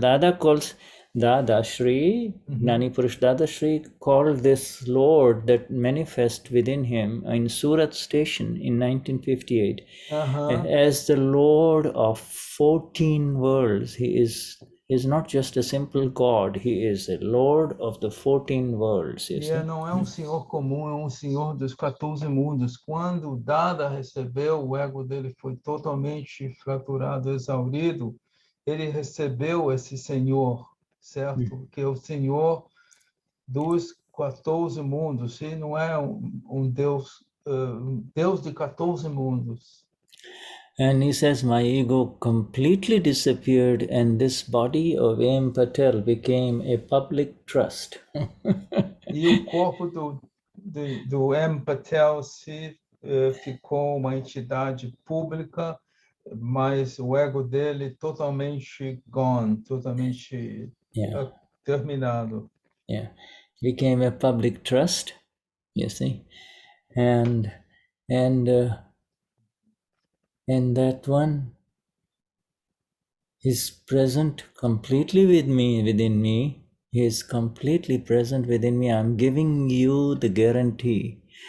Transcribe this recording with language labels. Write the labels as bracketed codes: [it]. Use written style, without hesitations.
[en] Dada calls Dadashri, Gnani Purush Dadashri called this Lord that manifest within him in Surat station in 1958 as the Lord of 14 worlds. He is not just a simple God, he is a Lord of the 14 worlds. [pt] Não é senhor comum, é senhor dos 14 mundos. Quando Dada recebeu, o ego dele foi totalmente fraturado, exaurido. Ele recebeu esse senhor, certo? Que é o senhor dos 14 mundos. Ele não é Deus, Deus de 14 mundos. [en] And he says, my ego completely disappeared and this body of M. Patel became a public trust. [pt] E o corpo do M. Patel ficou uma entidade pública, mas o ego dele totalmente [en] gone, [pt] totalmente terminado. [en] Yeah, became a public trust, you see, and that one is present completely within me. He is completely present within me. I'm giving you the guarantee.